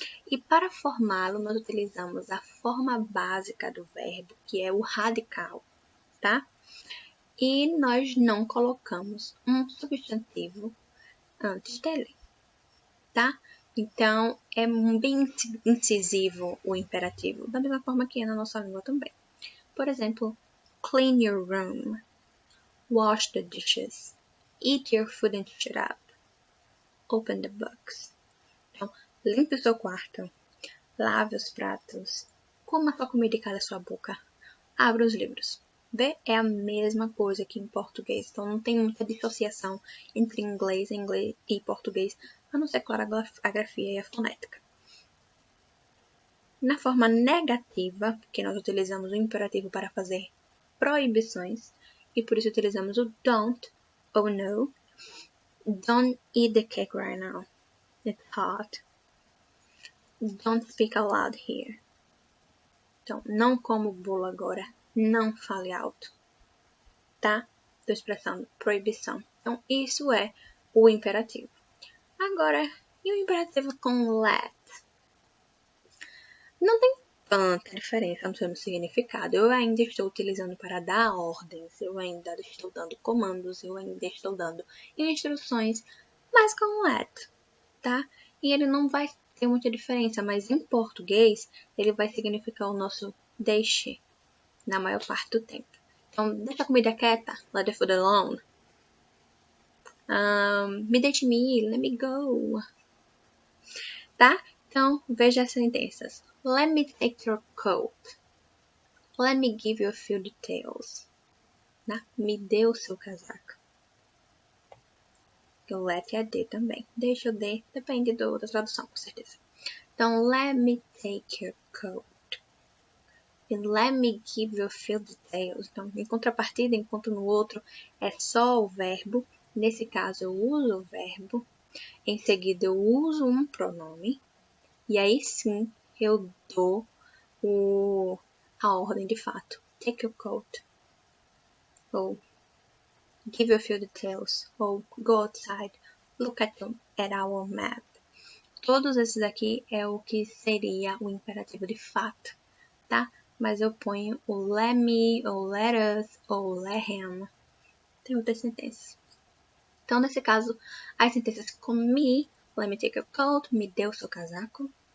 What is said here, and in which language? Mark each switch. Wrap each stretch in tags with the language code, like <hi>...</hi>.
<pt>E para formá-lo, nós utilizamos a forma básica do verbo, que é o radical, tá? E nós não colocamos um substantivo antes dele, tá? Então, é bem incisivo o imperativo, da mesma forma que é na nossa língua também. Por exemplo,</pt> <en>clean your room, wash the dishes, eat your food and shut up, open the books.</en> <pt>Então, limpe o seu quarto, lave os pratos, coma sua comida e cale sua boca, abra os livros. Vê? É a mesma coisa que em português, então não tem muita dissociação entre inglês e português, a não ser, claro, a grafia e a fonética. Na forma negativa, porque nós utilizamos o imperativo para fazer proibições, e por isso utilizamos o don't ou no.</pt> <en>Don't eat the cake right now. It's hot. Don't speak aloud here.</en> <pt>Então, não coma o bolo agora. Não fale alto. Tá? Estou expressando proibição. Então, isso é o imperativo. Agora, e o imperativo com let? Não tem tanta diferença no seu significado. Eu ainda estou utilizando para dar ordens, eu ainda estou dando comandos, eu ainda estou dando instruções, mas com let, tá? E ele não vai ter muita diferença, mas em português ele vai significar o nosso deixe na maior parte do tempo. Então, deixa a comida quieta,</pt> <en>let the food alone.</en> <pt>Me deixe me ir,</pt> <en>let me go.</en> <pt>Tá? Então, veja as sentenças.</pt> <en>Let me take your coat. Let me give you a few details.</en> <pt>Né? Me dê o seu casaco. O let é de também. Deixa o de, depende da tradução, com certeza.</pt> <en>Então, let me take your coat. E let me give you a few details.</en> <pt>Então, em contrapartida, enquanto no outro é só o verbo. Nesse caso, eu uso o verbo. Em seguida, eu uso um pronome. E aí sim, eu dou a ordem de fato.</pt> <en>Take your coat. Ou give you a few details. Ou go outside. Look at our map.</en> <pt>Todos esses aqui é o que seria o imperativo de fato, tá? Mas eu ponho o</pt> <en>let me,</en> <pt>ou</pt> <en>let us,</en> <pt>ou</pt> <en>let him,</en> <pt>tem outras sentenças. Então, nesse caso, as sentenças com me,</pt> <en>let me take your coat,</en> <pt>me dê o seu casaco.</pt>